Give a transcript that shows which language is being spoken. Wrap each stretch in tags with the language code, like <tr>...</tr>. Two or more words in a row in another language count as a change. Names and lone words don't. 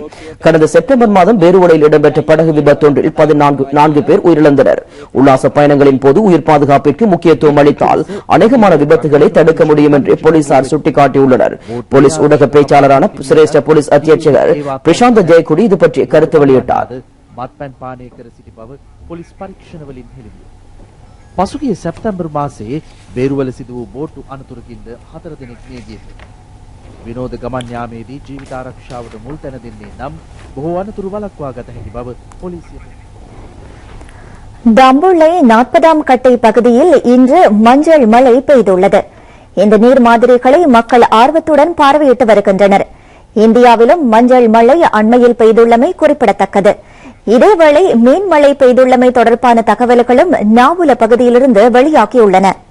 <ta>கடந்த செப்டம்பர் மாதம் பேருவளையில் இடம்பெற்ற படகு விபத்தொன்றில் 14 பேர் உயிரிழந்தனர். உல்லாச பயணங்களின் போது உயிர் பாதுகாப்பிற்கு முக்கியத்துவம் அளித்தால் அநேகமான விபத்துகளை தடுக்க முடியும் என்று போலீசார் சுட்டிக்காட்டியுள்ளனர். போலீஸ் ஊடக பேச்சாளரான சிரேஷ்ட போலீஸ் அத்தியட்சகர் பிரசாந்த் ஜெயக்குடி இது பற்றி கருத்து வெளியிட்டார்.</ta> <si>පසුගිය සැප්තැම්බර් මාසයේ බේරුවල සිදු වූ බෝට්ටු අනතුරකින්ද 4 දෙනෙක් මිය ගියහ. විනෝද ගමන් යාමේදී ජීවිත ආරක්ෂාවට මුල් තැන දෙන්නේ නම් බොහෝ අනතුරු වළක්වා ගත හැකි බව පොලිසිය.</si> <ta>தம்புள்ளை 40ஆம் கட்டை பகுதியில் இன்று மஞ்சள் மழை பெய்துள்ளது. இந்த நீர் மாதிரிகளை மக்கள் ஆர்வத்துடன் பார்வையிட்டு வருகின்றனர். இந்தியாவிலும் மஞ்சள் மழை அண்மையில் பெய்துள்ளமை குறிப்பிடத்தக்கது. இதேவேளை மீன் மழை பெய்துள்ளமை தொடர்பான தகவல்களும் நாவுல பகுதியிலிருந்து வெளியாகியுள்ளன.</ta>